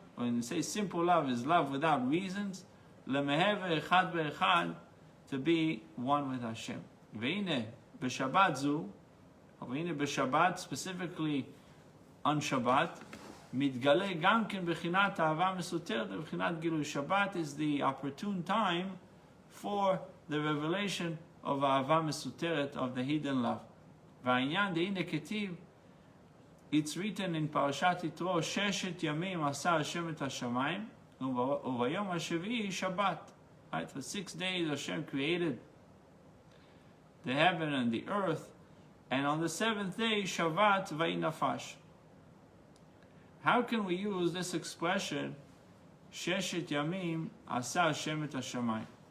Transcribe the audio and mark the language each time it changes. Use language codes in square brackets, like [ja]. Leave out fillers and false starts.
[en] When you say simple love is love without reasons, [he] למהווה אחד באחד, [en] to be one with Hashem. [he] והנה, בשבת זו, אבל הנה בשבת, [en] specifically on Shabbat, [he] מתגלה גם כן בחינת אהבה מסותרת, ובחינת גילוי. [en] Shabbat is the opportune time for the revelation of אהבה מסותרת, of the hidden love. [he] והעניין דהנה כתיב, [en] it's written in [he] פרשת יתרו, 6 ימים עשה השם את השמיים, וביום השביעי שבת. [en] Right? For 6 days Hashem created the heaven and the earth, and on the 7th day, Shabbat vayinafash. How can we use this expression, Sheshet Yamim Asa Hashem et Hashamayim?